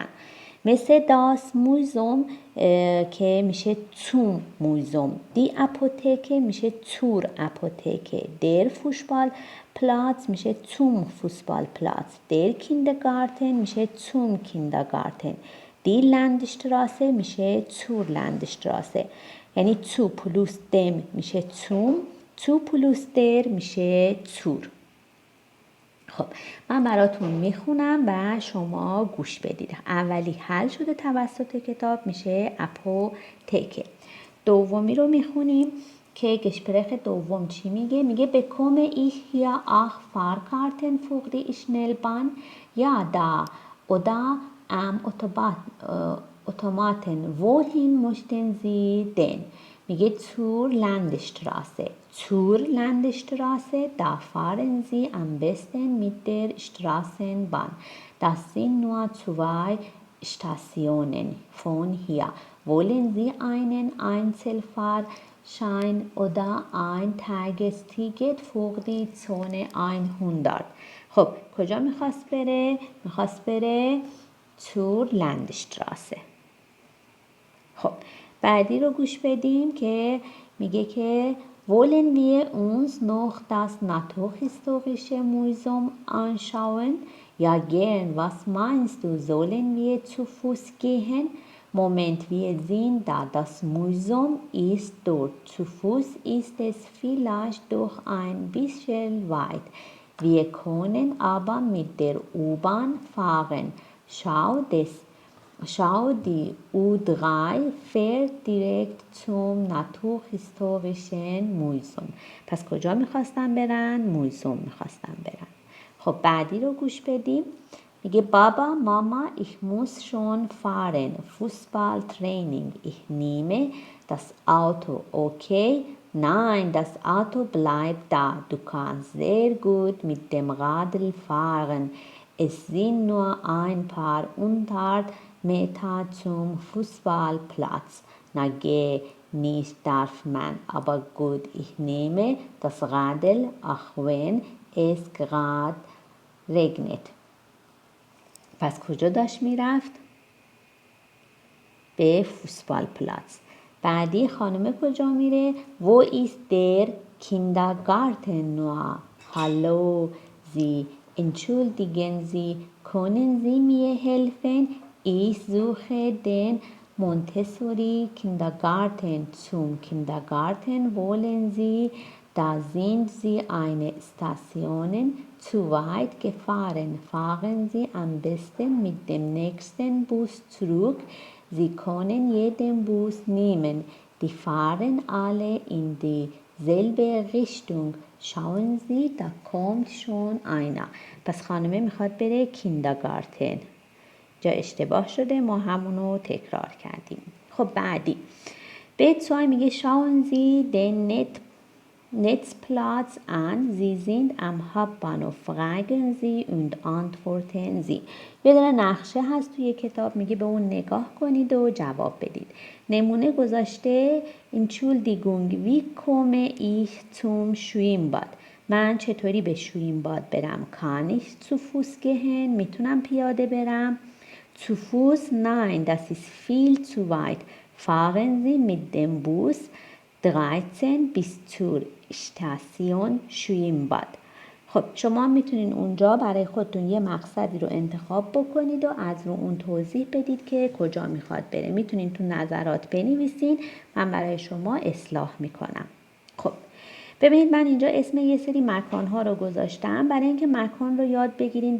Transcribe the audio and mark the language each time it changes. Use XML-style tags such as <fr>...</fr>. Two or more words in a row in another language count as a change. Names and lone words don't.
<de>مثل das Museum</de> <fa>که میشه</fa> <de>zum Museum، die Apotheke میشه zur Apotheke، der Fußballplatz میشه zum Fußballplatz، der Kindergarten میشه zum Kindergarten، die Landstraße میشه zur Landstraße. یعنی zu plus dem میشه zum، zu plus der میشه zur.</de> <fa>خب من براتون میخونم و شما گوش بدید. اولی حل شده توسط کتاب میشه اپوتکه. دومی رو میخونیم که گشپرخ دوم چی میگه؟</fa> <de>میگه bekomme ich hier auch Fahrkarten für die Schnellbahn? Ja, da. Oder am Automaten. Wohin möchten Sie denn? میگه zur Landstraße. Zur Landstraße, da fahren Sie am besten mit der Straßenbahn. Das sind nur 2 Stationen von hier. Wollen Sie einen Einzelfahrschein oder ein Tagesticket für die Zone 100?</de> <fa>خب کجا میخواست بره؟ میخواست بره</fa> <de>zur Landstraße.</de> <fa>خب بعدی رو گوش بدیم که میگه که</fa> <de>wollen wir uns noch das Naturhistorische Museum anschauen? Ja gern, was meinst du, sollen wir zu Fuß gehen? Moment, wir sind da, das Museum ist dort, zu Fuß ist es vielleicht doch ein bisschen weit. Wir können aber mit der U-Bahn fahren. Schau, die U3 fährt direkt zum Naturhistorischen Museum.</de> <fa>پس کجا میخواستن برن؟ موزوم میخواستن برن. خب بعدی رو گوش بدیم. میگه بابا ماما</fa> <de>ich muss schon fahren. Fußballtraining. Ich nehme das Auto. Okay? Nein, das Auto bleibt da. Du kannst sehr gut mit dem Radl fahren. Es sind nur ein paar 100 Meter zum Fußballplatz. Na geh, nicht darf man. Aber gut, ich nehme das Radl, auch wenn es gerade regnet.</de> <fa>پس کجا داشت میرفت؟ به فوتبالپلاц. بعدی خانم کجا میره؟</fa> <de>Wo ist der Kindergarten nur? Hallo, Sie, entschuldigen Sie, können Sie mir helfen? Ich suche den Montessori Kindergarten. Zum Kindergarten wollen Sie, da sind Sie eine Station zu weit gefahren. Fahren Sie am besten mit dem nächsten Bus zurück. Sie können jeden Bus nehmen. Die fahren alle in dieselbe Richtung. Schauen Sie, da kommt schon einer.</de> <fa>پس خانمه میخواد بره کیندرگارتن. جا اشتباه شده، ما همونو تکرار کردیم. خب بعدی B2 میگه</fa> <de>schauen Sie den Netzplatz an. Sie sind am Hauptbahnhof. Fragen Sie und antworten Sie.</de> <fa>یه دونه نقشه هست توی کتاب، میگه به اون نگاه کنید و جواب بدید. نمونه گذاشته</fa> <de>Entschuldigung, wie komme ich zum Schwimmbad?</de> <fa>من چطوری به شویمباد برم؟</fa> <de>Kann ich zu Fuß gehen?</de> <fa>میتونم پیاده برم؟</fa> <de>Zu Fuß? Nein, das ist viel zu weit. Fahren Sie mit dem Bus 13 bis zur Station Schwimmbad.</de> <fa>خب شما میتونین اونجا برای خودتون یه مقصدی رو انتخاب بکنید و از رو اون توضیح بدید که کجا میخواد بره. میتونین تو نظرات بنویسین، من برای شما اصلاح میکنم. خب ببینید من اینجا اسم یه سری مکان‌ها رو گذاشتم برای اینکه مکان رو یاد بگیرین.</fa>